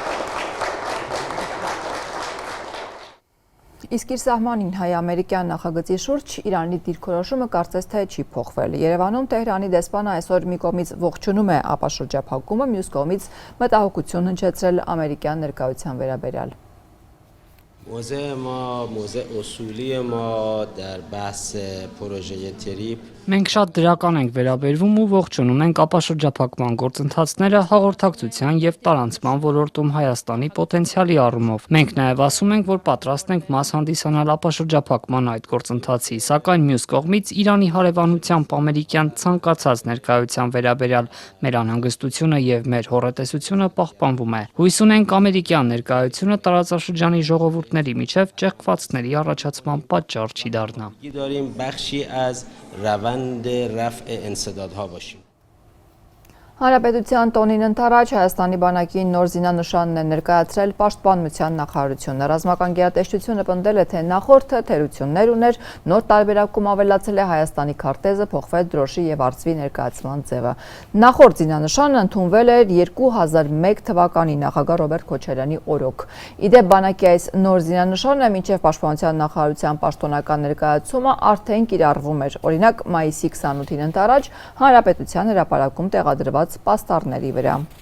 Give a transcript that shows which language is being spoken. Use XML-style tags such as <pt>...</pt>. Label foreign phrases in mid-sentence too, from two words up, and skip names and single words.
<hy>Իսկ իր սահմանին հայ-ամերիկյան նախագծի շուրջ Իրանի դիրքորոշումը կարծես թե չի փոխվել։ Երևանում Տեհրանի դեսպանը այսօր մի կողմից ողջունում է ապաշրջափակումը, մյուս կողմից մտահոգություն հնչեցրել ամերիկյան ներկայության վերաբերյալ։</hy> <fa>موضع ما موضع اصولی ما در بحث پروژه تریپ</fa> <hy>Մենք շատ դրական ենք վերաբերվում ու ողջունում ենք ապաշրջափակման գործընթացները հաղորդակցության եւ տարանցման ոլորտում Հայաստանի պոտենցիալի առումով։ Մենք նաեւ ասում ենք, որ պատրաստ ենք մաս հանդիսանալ ապաշրջափակման այդ գործընթացի, սակայն մյուս կողմից Իրանի հարևանությամբ ամերիկյան ցանկացած ներկայության վերաբերյալ մեր անհանգստությունը եւ մեր հոռետեսությունը պահպանվում է։ Հույս ունենք ամերիկյան ներկայությունը տարածաշրջանի ժողովուրդների միջև ճեղքվածքների առաջացման պատճառ չի դառնա։</hy> <fa>داریم بخشی از روند رفع انسدادها باشیم.</fa> <hy>Հանրապետության տոնին ընթരാճ Հայաստանի բանակի նոր զինանշանն է ներկայացրել Պաշտպանության նախարարությունը։ Ռազմական գերատեսչությունը պնդել է, թե նախորդը թերություններ ուներ, նոր տարբերակում ավելացել է Հայաստանի քարտեզը, փոխվել դրոշի եւ արծվի ներկայացման ձևը։ Նախորդ զինանշանը ընդունվել էր 2001 թվականի նախագահ Ռոբերտ Քոչարյանի օրոք։ Իդեպ բանակի այս նոր զինանշանը մինչև Պաշտպանության նախարարության պաշտոնական ներկայացումը արդեն կիրառվում էր։ Օրինակ, մայիսի 28-ին ընթരാճ Հանրապետության հրապարակում տեղադրված պաստառների վրա։</hy>